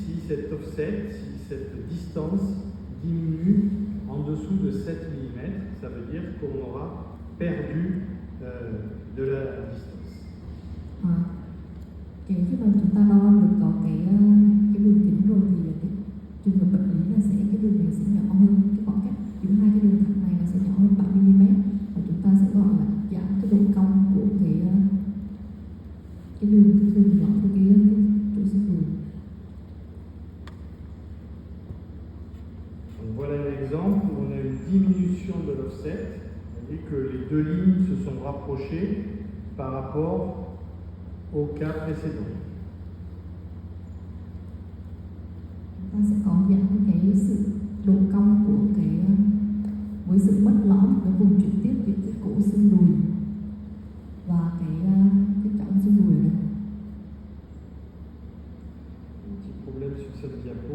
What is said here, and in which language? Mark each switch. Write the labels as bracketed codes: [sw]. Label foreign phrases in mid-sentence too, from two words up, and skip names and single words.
[fr] cet offset, si cette distance diminue en dessous de 7 mm, ça veut dire qu'on aura perdu de la distance. [vi] Khi mà chúng ta đo được có cái đường kính rồi thì cái trường hợp bệnh lý là cái đường này sẽ nhỏ hơn, cái khoảng cách giữa hai cái đường thẳng này nó sẽ nhỏ hơn 3 mm và chúng ta sẽ gọi là giảm cái độ cong của cái đường nhỏ của cái chỗ xương đùi. [fr] Donc voilà un exemple où on a une diminution de l'offset, c'est-à-dire que les deux lignes se sont rapprochées par rapport au cas précédent. [vi] Ta sẽ có giảm cái sự độ cong của cái với sự mất lõm cái vùng chuyển tiếp giữa cái cổ xương đùi và cái cõng xương đùi này. [fr] Un petit problème sur cette diapo.